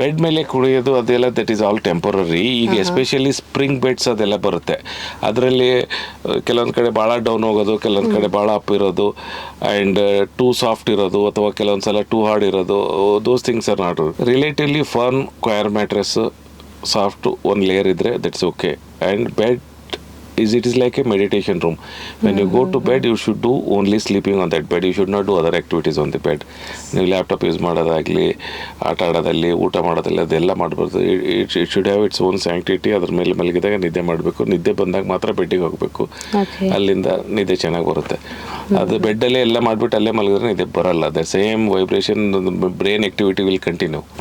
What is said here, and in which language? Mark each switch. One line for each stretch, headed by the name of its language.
Kannada: Bed ಮೇಲೆ ಕುಣಿಯೋದು ಅದೆಲ್ಲ
English: That is all temporary.
Kannada: ಈಗ ಎಸ್ಪೆಷಲಿ ಸ್ಪ್ರಿಂಗ್ ಬೆಡ್ಸ್ ಅದೆಲ್ಲ ಬರುತ್ತೆ. ಅದರಲ್ಲಿ ಕೆಲವೊಂದು ಕಡೆ ಭಾಳ ಡೌನ್ ಹೋಗೋದು, ಕೆಲವೊಂದು ಕಡೆ ಭಾಳ ಅಪ್ ಇರೋದು, ಆ್ಯಂಡ್ ಟೂ ಸಾಫ್ಟ್ ಇರೋದು, ಅಥವಾ ಕೆಲವೊಂದು ಸಲ ಟೂ ಹಾರ್ಡ್ ಇರೋದು.
English: Those things are not relatively firm. Coir mattress soft
Kannada: ಒಂದು ಲೇಯರ್ ಇದ್ದರೆ
English: That's okay. And bed it is like a meditation room. When you go to bed, you should do only sleeping on that bed. You should not do other activities on the bed.
Kannada: ನೀವು laptop use ಮಾಡೋದಾಗಲಿ, ಆಟ ಆಡೋದಲ್ಲಿ, ಊಟ ಮಾಡೋದಲ್ಲಿ ಅದೆಲ್ಲ ಮಾಡಬಾರ್ದು.
English: It should have its own sanctity.
Kannada: ಅದ್ರ ಮೇಲೆ ಮಲಗಿದಾಗ ನಿದ್ದೆ ಮಾಡಬೇಕು. ನಿದ್ದೆ ಬಂದಾಗ ಮಾತ್ರ ಬೆಡ್ಡಿಗೆ ಹೋಗಬೇಕು. ಅಲ್ಲಿಂದ ನಿದ್ದೆ ಚೆನ್ನಾಗಿ ಬರುತ್ತೆ. ಅದು ಬೆಡ್ಡಲ್ಲೇ ಎಲ್ಲ ಮಾಡಿಬಿಟ್ಟು ಅಲ್ಲೇ ಮಲಗಿದ್ರೆ ನಿದ್ದೆ ಬರಲ್ಲ.
English: The same vibration brain activity will continue.